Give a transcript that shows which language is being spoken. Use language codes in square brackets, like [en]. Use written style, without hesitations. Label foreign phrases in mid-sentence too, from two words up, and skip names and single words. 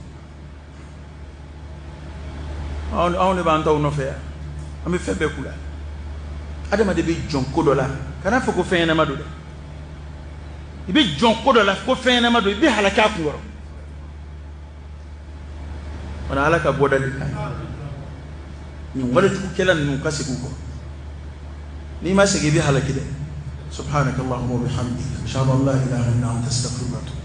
[bm] anw de b'an taw nɔfɛ yan an bɛ fɛn bɛɛ k'u la adamaden bɛ jɔn ko dɔ la kana fɔ ko fɛn ɲɛnama don dɛ i bɛ jɔn ko dɔ la ko fɛn ɲɛnama don i bɛ halaki a kun kɔrɔ wala ala ka bɔda de kan nin walijugukɛla ninnu ka segin u kɔ n'i ma segin i bɛ halaki dɛ [ar] سبحانك اللهم وبحمدك أشهد أن لا إله إلا أنت أستغفرك وأتوب